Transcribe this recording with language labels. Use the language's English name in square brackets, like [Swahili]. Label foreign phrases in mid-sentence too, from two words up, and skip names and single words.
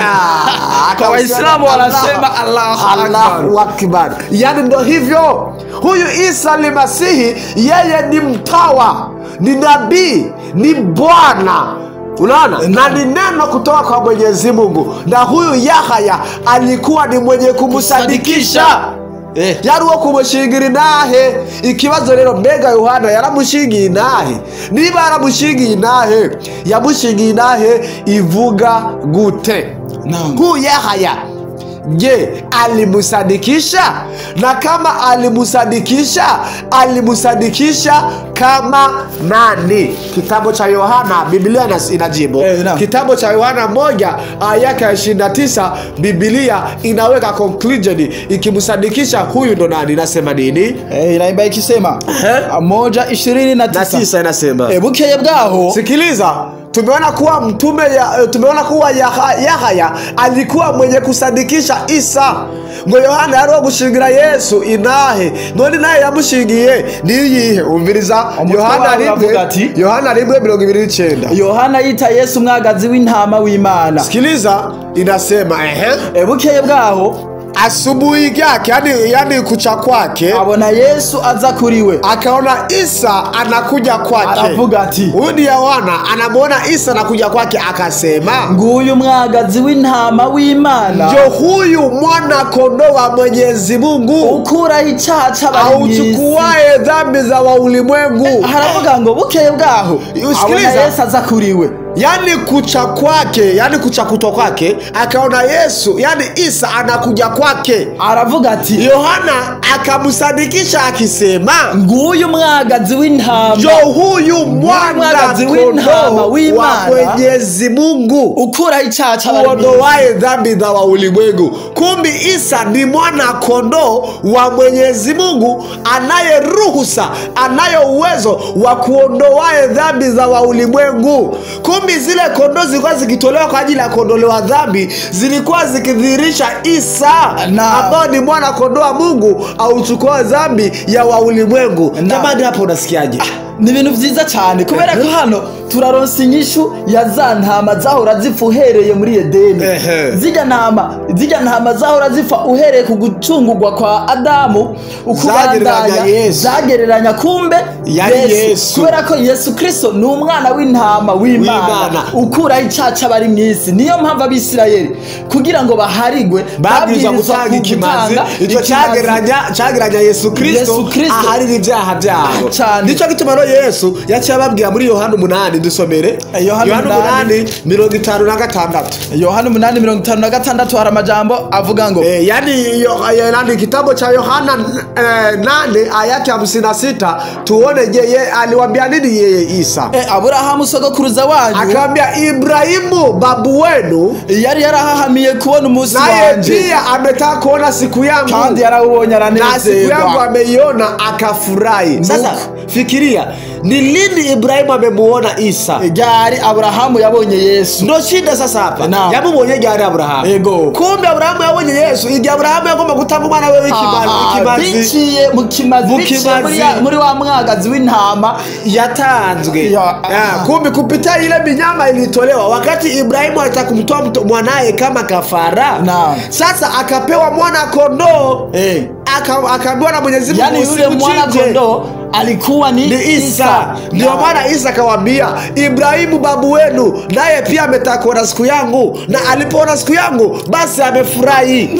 [Swahili] Kwa Waislamu wanasema Allahu akbar. Yani ndo hivyo. Huyu Isa al-Masihi yeye ni mtawa, ni nabii, ni Bwana. Unaona? Na ni neno kutoka kwa Mwenyezi Mungu. Na huyu Yahaya alikuwa ni mwenye kumsadikisha. [Rundi] Yari wo kumushingira nahe. Ikibazo rero mbega Yohana yaramushingiye nahe? Niba yaramushingiye nahe, yamushingiye nahe ivuga gute? [Swahili] Huyu Yahaya je, alimusadikisha? Na kama alimusadikisha kama nani? Kitabu cha Yohana Biblia inajibu. Kitabu cha Yohana 1:29 Biblia inaweka conclusion ikimusadikisha huyu ndo nani. Nasema nini? Inaimba ikisema 1:29 inasema [Rundi] bukeye bwaho. [Swahili] Sikiliza, tumeona kuwa Yahaya alikuwa mwenye kusadikisha Isa. [Rundi] Ngo Yohana yari gushingira Yesu inahe. None naye yamushingiye niyihe? Umviriza Yohana 1:29. Yohana yita Yesu mwagazi w'intama w'Imana. [Swahili] Sikiliza, inasema [Rundi] bukeye bwaho [Swahili] asubuhi yake, yani kucha kwake, [Rundi] abona Yesu aza kuriwe, [Swahili] akaona Isa anakuja kwake. [Rundi] Aravuga ati, [Swahili] huyu ni Yohana anamuona Isa anakuja kwake, akasema [Rundi] nguyu mwagazi w'intama w'Imana, [Swahili] ndio huyu mwana kondoo wa Mwenyezi Mungu, [Rundi] ukura icyaha cy'abantu, [Swahili] auchukuae dhambi za wa ulimwengu. [Rundi] Haravuga ngo bukeye bwaho abona Yesu aza kuriwe. [Swahili] yani kucha kwake, yani kucha kutwa kwake, akaona Yesu, yani Isa anakuja kwake. [Rundi] Aravuga ati [Swahili] Yohana akamsadikisha akisema, [Rundi] nguyu mwagazi w'intama, [Swahili] jo huyu mwana kondoo wa Mwenyezi Mungu, [Rundi] ukuraho icyaha [Swahili] uondoaye dhambi za ulimwengu. Kumbi Isa ni mwana kondoo wa Mwenyezi Mungu anaye ruhusa, anayo uwezo wa kuondoaye dhambi za ulimwengu. Kumbi zile kondoo zilikuwa zikitolewa kwa ajili ya kuondolewa dhambi, zilikuwa zikidhihirisha Isa ambao ni mwana kondoo wa Mungu auchukua dhambi ya ulimwengu. Jamani, hapo unasikiaje? [Rundi] Ni ibintu vyiza cyane kubera ko hano turaronsa inyishu ya za ntama zahora zipfa uhereye muri Edeni. Zijya ntama zahora zipfa uhereye ku gucungurwa kwa Adamu, ukubandanya zagereranya kumbe Yesu. Kubera ko Yesu Kristo ni umwana w'intama w'Imana ukuraho icyaha cy'abari mu isi. Niyo mpamvu Abisirayeli kugira ngo baharigwe babwirizwa gutanga ikimazi. Icyo cyagereranya Yesu Kristo aharira ibyaha byabo. Nicyo gituma Yesu yaciye ababwira muri Yohana 8, dusomere Yohana 8:56. Yohana 8:56 hari amajambo avuga ngo [Swahili] yani kitabu cha Yohana 8:56 tuone je aliwaambia nini yeye Isa. [Rundi] Aburahamu sogokuruza wanyu [Swahili] akamwambia Ibrahimu babu wenu [Rundi] yari yarahahamiye kubona umunsi wanje, [Swahili] naye pia ametaka kuona siku yangu, [Rundi] kandi yarawubonye aranezerwa, [Swahili] na siku yangu ameiona akafurahi. Sasa fikiria, ni lini Ibrahimu amemuona Isa? [Rundi] Gari Abrahamu yabonye Yesu. [Swahili] Ndio shida sasa hapa. [Rundi] Yamubonye gari Abrahamu. Ego. Kumbe Abrahamu yabonye Yesu. Igi Abrahamu yagomba gutanga umwana wewe ikimazi. Biciye mu kimazi muri wa mwagazi w'intama yatanzwe. [Swahili] Kumbe kupita ile minyama ilitolewa wakati Ibrahimu alitaka kumtoa mwanae kama kafara. Sasa akapewa mwana kondoo. Akaambiwa na Mwenyezi Mungu, yani yule mwana kondoo alikuwa ni Isa. Ndio maana Isa akawaambia Ibrahimu babu wenu naye pia ametaka kuona siku yangu, na alipoona siku yangu basi amefurahi.